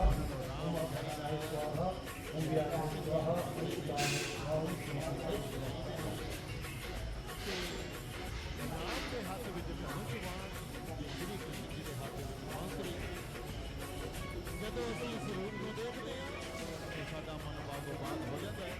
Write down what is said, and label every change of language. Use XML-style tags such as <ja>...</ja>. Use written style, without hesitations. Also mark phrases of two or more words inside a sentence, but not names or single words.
<sa>ओम अपानाय स्वाहा ओम व्यानाय स्वाहा ओम उदानाय स्वाहा ओम समानाय स्वाहा।</sa> <pa>ਜਦੋਂ ਅਸੀਂ ਇਸ ਰੂਪ ਨੂੰ ਦੇਖਦੇ ਹਾਂ ਤੇ ਸਾਡਾ ਮਨ ਬਾਗੋ-ਬਾਗ ਹੋ ਜਾਂਦਾ ਹੈ।</pa>